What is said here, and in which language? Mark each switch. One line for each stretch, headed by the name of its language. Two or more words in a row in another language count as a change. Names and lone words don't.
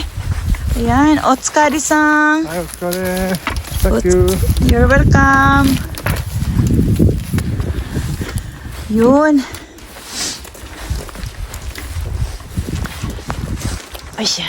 Filipino: Ayan,
Japanese: Otskari-san. はい、お疲れ。
English: Thank you. You're welcome.
Filipino: Yun. Ay siya.